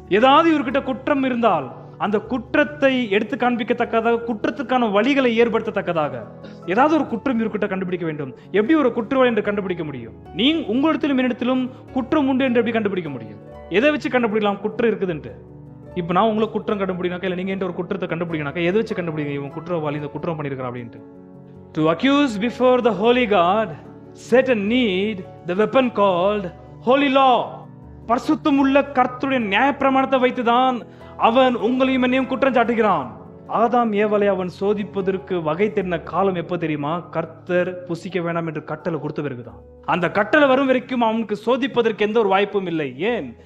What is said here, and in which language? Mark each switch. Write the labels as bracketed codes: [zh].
[ta] ஏதாவது இவர்கிட்ட குற்றம் இருந்தால் அந்த குற்றத்தை எடுத்து காண்பிக்கத்தக்கதாக, குற்றத்துக்கான வழிகளை ஏற்படுத்தத்தக்கதாக ஏதாவது ஒரு குற்றம் இவர்கிட்ட கண்டுபிடிக்க வேண்டும். எப்படி ஒரு குற்றவாளி என்று கண்டுபிடிக்க முடியும்? நீங்க உங்களிடத்திலும் என்னிடத்திலும் குற்றம் உண்டு என்று எப்படி கண்டுபிடிக்க முடியும்? எதை வச்சு கண்டுபிடிக்கலாம் குற்றம் இருக்குதுன்ட்டு? இப்ப நான் உங்களுக்கு குற்றம் கண்டுபிடினாக்கா, இல்லை நீங்க ஒரு குற்றத்தை கண்டுபிடிக்கனாக்கா எதை வச்சு கண்டுபிடிங்க இவன் குற்றவாளி, இந்த குற்றம் பண்ணியிருக்கான் அப்படின்ட்டு? [en] To accuse before the holy God, Satan need the weapon called holy law. [ta] பரிசுத்தமுள்ள கர்த்தருடைய நியாயப்பிரமாணத்தை வைத்துதான் அவன் உங்களையும் என்னையும் குற்றம் சாட்டுகிறான். ஆதாம் ஏவலை அவன் சோதிப்பதற்கு வகை தெரிந்த காலம் எப்போ தெரியுமா? கர்த்தர் புசிக்க வேண்டாம் என்று கட்டளை கொடுத்த பிறகுதான். அந்த கட்டளை வரும் வரைக்கும் அவனுக்கு சோதிப்பதற்கு எந்த ஒரு வாய்ப்பும் இல்லை. ஏன்?